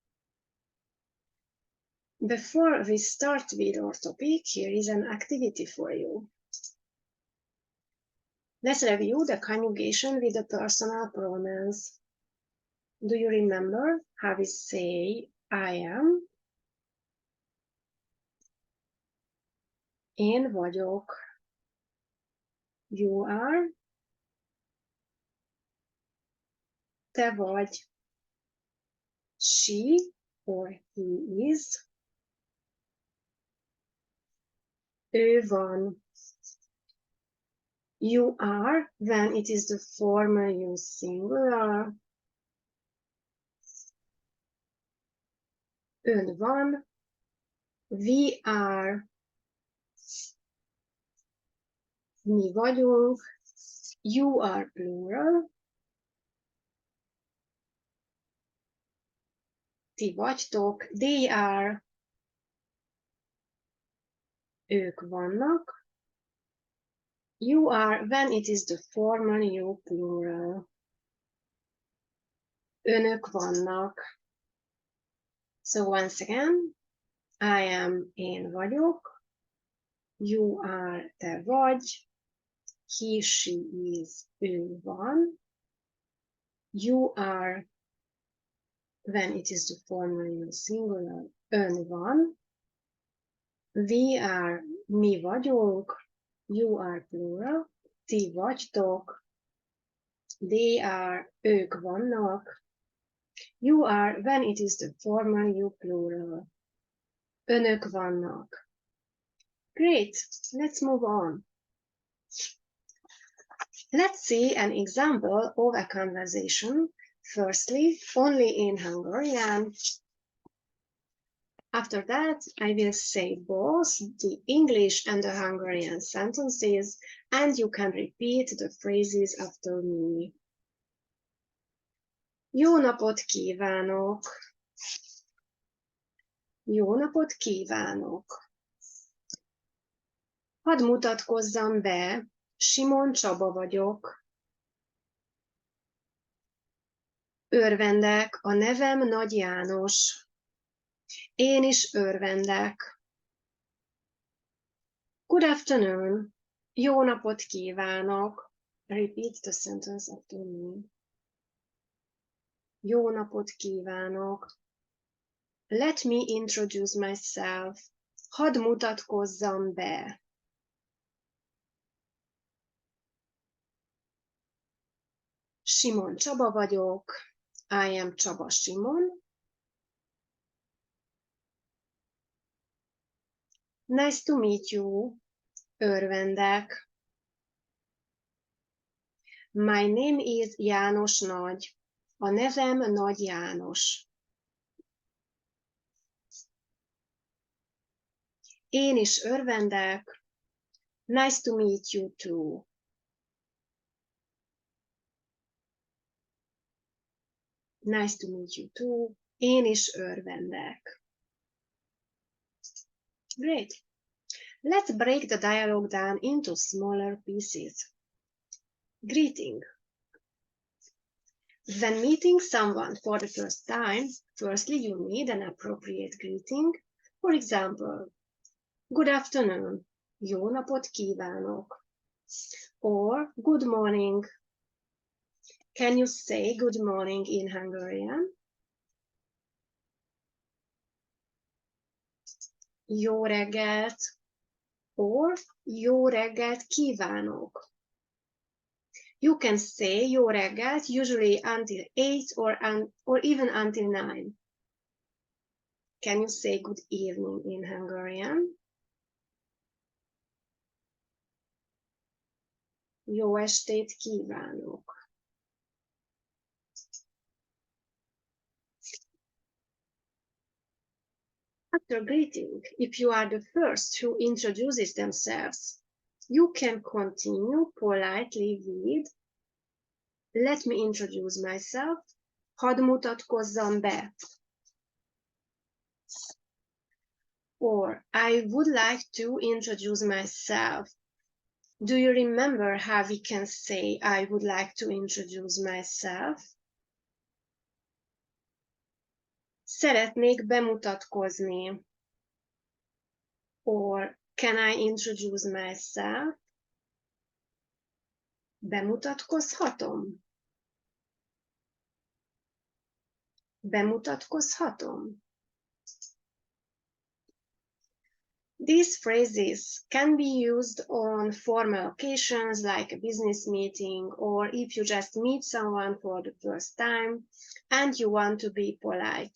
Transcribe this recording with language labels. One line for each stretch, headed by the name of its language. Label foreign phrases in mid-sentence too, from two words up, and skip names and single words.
English: Before we start with our topic, here is an activity for you. Let's review the conjugation with the personal pronouns. Do you remember how we say I am?
Hungarian: Én vagyok.
English: You are.
Hungarian: Te vagy.
English: She or he is.
Hungarian: Ő van.
English: You are when it is the formal use singular.
Hungarian: Ön van.
English: We are.
Hungarian: Mi vagyunk.
English: You are plural.
Hungarian: Ti vagytok.
English: They are.
Hungarian: Ők vannak.
English: You are when it is the formal you plural.
Hungarian: Önök vannak.
English: So once again, I am,
Hungarian: én vagyok.
English: You are,
Hungarian: te vagy.
English: He, she is,
Hungarian: ő van.
English: You are, when it is the formal use singular,
Hungarian: ön van.
English: We are,
Hungarian: mi vagyunk.
English: You are plural.
Hungarian: Ti vagytok.
English: They are,
Hungarian: ők vannak.
English: You are, when it is the formal you plural.
Hungarian: Önök vannak.
English: Great, let's move on. Let's see an example of a conversation. Firstly, only in Hungarian. After that, I will say both the English and the Hungarian sentences, and you can repeat the phrases after me.
Hungarian: Jó napot kívánok! Jó napot kívánok! Hadd mutatkozzam be, Simon Csaba vagyok. Örvendek, a nevem Nagy János. Én is örvendek.
English: Good afternoon.
Hungarian: Jó napot kívánok.
English: Repeat the sentence after me.
Hungarian: Jó napot kívánok.
English: Let me introduce myself.
Hungarian: Hadd mutatkozzam be. Simon Csaba vagyok.
English: I am Csaba Simon. Nice to meet you. Örvendek. My name is János Nagy.
Hungarian: A nevem Nagy János. Én is örvendek.
English: Nice to meet you too. Nice to meet you too.
Hungarian: Én is örvendek.
English: Great. Let's break the dialogue down into smaller pieces. Greeting. When meeting someone for the first time, firstly you need an appropriate greeting. For example, good afternoon,
Hungarian: jó napot kívánok.
English: Or good morning. Can you say good morning in Hungarian?
Hungarian: jó reggelt, or jó reggelt kívánok.
English: You can say
Hungarian: jó reggelt
English: usually until 8 or even until 9. Can you say good evening in Hungarian?
Hungarian: Jó estét kívánok.
English: After greeting, if you are the first who introduces themselves, you can continue politely with let me introduce myself,
Hungarian: hadd mutatkozzam be.
English: Or I would like to introduce myself. Do you remember how we can say I would like to introduce myself?
Hungarian: Szeretnék bemutatkozni.
English: Or can I introduce myself?
Hungarian: Bemutatkozhatom? Bemutatkozhatom?
English: These phrases can be used on formal occasions like a business meeting, or if you just meet someone for the first time and you want to be polite.